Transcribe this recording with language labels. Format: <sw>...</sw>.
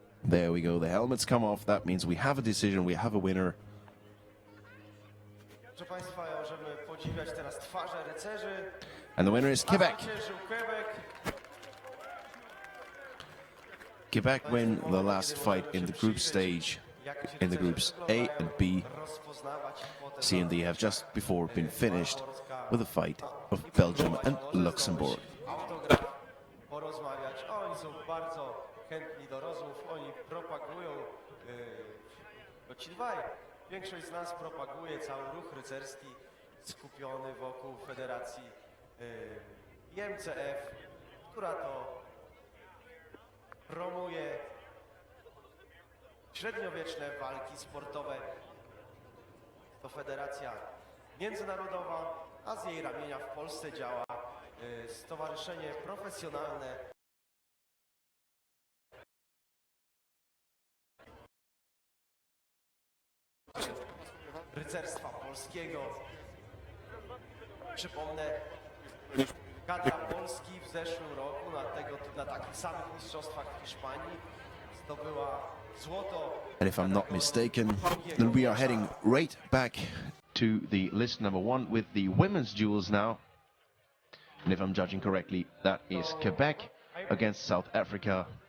<en>There we go, the helmets come off. That means we have a decision, we have a winner.</en> <pl>Proszę Państwa, możemy podziwiać teraz twarze rycerzy.</pl> <en>And the winner is Quebec.</en> <pl>Zwyciężył Quebec.</pl> <en>Quebec win the last fight in the group stage, in the groups A and B. C and D have just before been finished with a fight of Belgium and Luxembourg.</en> <pl>Porozmawiać. Oni są bardzo chętni do rozmów, oni propagują, bo ci dwaj, większość z nas propaguje cały ruch rycerski skupiony wokół federacji IMCF, która to promuje średniowieczne walki sportowe. To federacja międzynarodowa, a z jej ramienia w Polsce działa Stowarzyszenie Profesjonalne Rycerstwa Polskiego. Przypomnę, kadra Polski w zeszłym roku na takich samych mistrzostwach w Hiszpanii zdobyła złoto.</pl> <en>And if I'm not mistaken, then we are heading right back to the list number 1 with the women's duels now. And if I'm judging correctly, that is Quebec against South Africa.</en>